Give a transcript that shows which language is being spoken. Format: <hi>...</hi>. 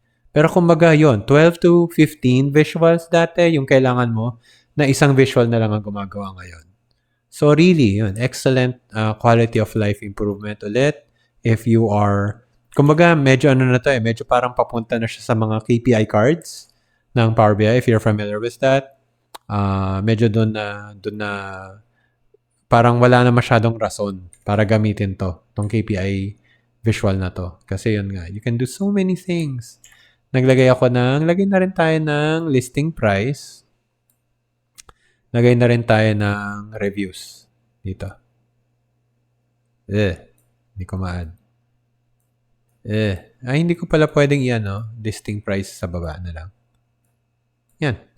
<tl>Pero kumbaga yun, 12 to 15 visuals dati, yung kailangan mo, na isang visual na lang ang gumagawa ngayon.</tl> <en>So really, yun, excellent quality of life improvement ulit. If you are,</en> <tl>kumbaga medyo ano na to eh, medyo parang papunta na siya sa mga KPI cards ng Power BI,</tl> <en>if you're familiar with that.</en> <tl>Medyo doon na parang wala na masyadong rason para gamitin tong KPI visual na to. Kasi yun nga,</tl> <en>you can do so many things.</en> <tl>Lagay na rin tayo ng listing price. Lagay na rin tayo ng reviews dito. Hindi ko ma-add. Hindi ko pala pwedeng listing price sa baba na lang. Yan.</tl>